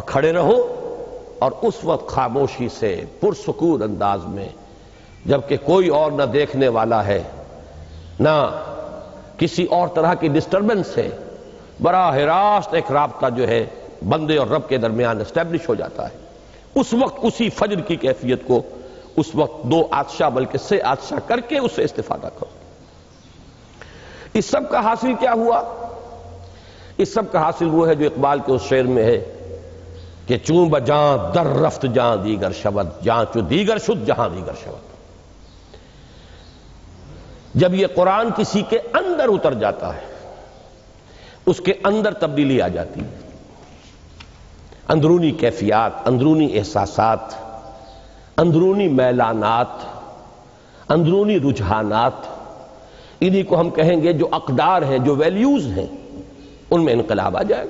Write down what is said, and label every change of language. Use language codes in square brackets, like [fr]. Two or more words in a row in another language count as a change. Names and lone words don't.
[ur] کھڑے رہو، اور اس وقت خاموشی سے پرسکون انداز میں، جبکہ کوئی اور نہ دیکھنے والا ہے، نہ کسی اور طرح کی ڈسٹربنس ہے، براہ راست ایک رابطہ جو ہے بندے اور رب کے درمیان اسٹیبلش ہو جاتا ہے، اس وقت اسی فجر کی کیفیت کو اس وقت 2 عطشہ بلکہ 6 عطشہ کر کے اس سے استفادہ کرو۔ اس سب کا حاصل کیا ہوا؟ اس سب کا حاصل وہ ہے جو اقبال کے اس شعر میں ہے کہ [fa] چون بجاں در رفت جاں دیگر شود، جاں چو دیگر شد جہاں دیگر شود۔ [ur] جب یہ قرآن کسی کے اندر اتر جاتا ہے، اس کے اندر تبدیلی آ جاتی ہے۔ اندرونی کیفیات، اندرونی احساسات، اندرونی میلانات، اندرونی رجحانات، انہی کو ہم کہیں گے جو اقدار ہیں، جو ویلیوز ہیں، ان میں انقلاب آ جائے گا۔